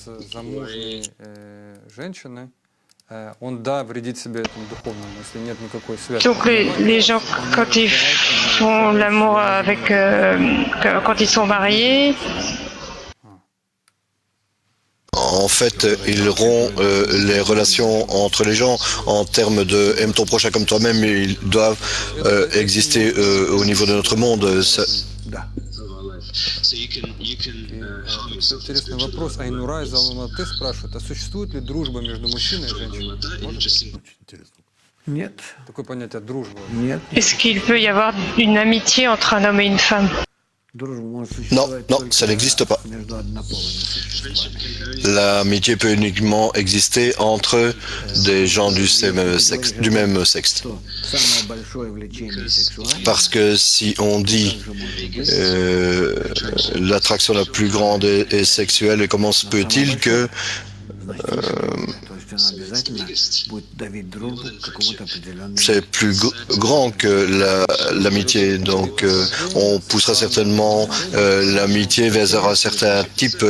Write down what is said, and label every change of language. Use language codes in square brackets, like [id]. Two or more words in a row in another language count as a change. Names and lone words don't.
[fr] Donc les gens, quand ils font l'amour avec, quand ils sont mariés, en fait, ils rompent les relations entre les gens en termes de aime ton prochain comme toi-même. Ils doivent exister au niveau de notre monde. [ru] Интересный вопрос. Айнура из Алматы спрашивает, а существует ли дружба между мужчиной и женщиной? Нет. Такое понятие дружба. Нет. [fr] est-ce qu'il peut y avoir une amitié entre un homme et une femme? Non, non, ça n'existe pas. L'amitié peut uniquement exister entre des gens du même sexe. Parce que si on dit l'attraction la plus grande est sexuelle, comment se peut-il que c'est plus grand que l'amitié, donc on poussera certainement l'amitié vers un certain type.